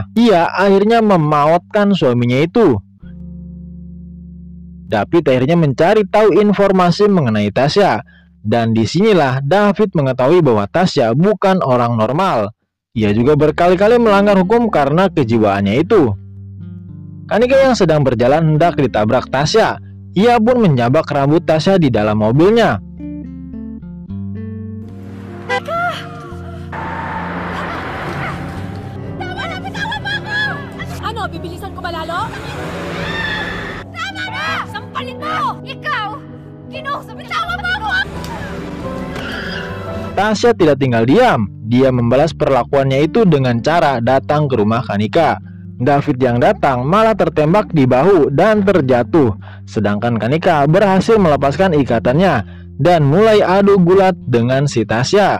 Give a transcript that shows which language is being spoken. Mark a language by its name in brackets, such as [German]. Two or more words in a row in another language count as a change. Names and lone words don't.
[Indonesian] Ia akhirnya memautkan suaminya itu. David akhirnya mencari tahu informasi mengenai Tasya. Dan disinilah David mengetahui bahwa Tasya bukan orang normal. Ia juga berkali-kali melanggar hukum karena kejiwaannya itu. Kanika yang sedang berjalan hendak ditabrak Tasya. Ia pun menjabak rambut Tasya di dalam mobilnya. [Filipino] Ano, bibilisan ko ba lalo? Tama na! Sampalin mo! Ikaw! Kinuha, bitawan mo ako! [Indonesian] Tasya tidak tinggal diam. Dia membalas perlakuannya itu dengan cara datang ke rumah Kanika. David yang datang malah tertembak di bahu dan terjatuh. Sedangkan Kanika berhasil melepaskan ikatannya dan mulai adu gulat dengan si Tasya.